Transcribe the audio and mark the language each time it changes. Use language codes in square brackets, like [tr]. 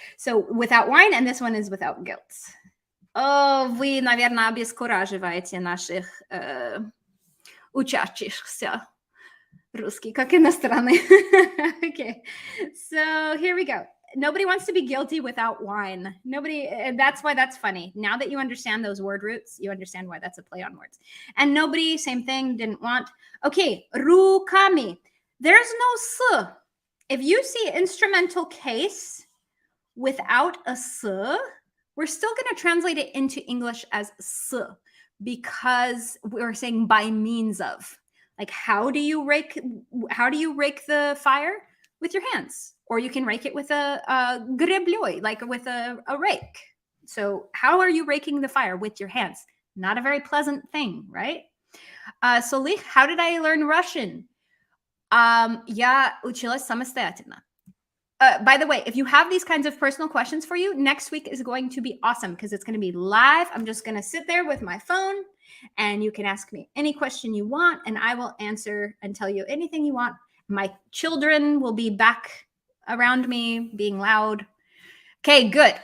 [en] So without wine, and this one is without guilt. [ru] Oh, вы, наверное, обескураживаете наших учащихся русский, как иностранный. [en] Okay, so here we go. Nobody wants to be guilty without wine. Nobody, that's why that's funny. Now that you understand those word roots, you understand why that's a play on words. And nobody, same thing, didn't want. Okay, руками. There's no s. If you see instrumental case without a s, we're still going to translate it into English as s because we're saying by means of. Like, how do you rake the fire? With your hands, or you can rake it with a греблёй, like with a rake. So how are you raking the fire? With your hands. Not a very pleasant thing, right? Solih, how did I learn Russian? [ru] Я училась самостоятельно. [en] By the way, if you have these kinds of personal questions for you, next week is going to be awesome because it's going to be live. I'm just going to sit there with my phone and you can ask me any question you want and I will answer and tell you anything you want. My children will be back around me being loud. Okay, good.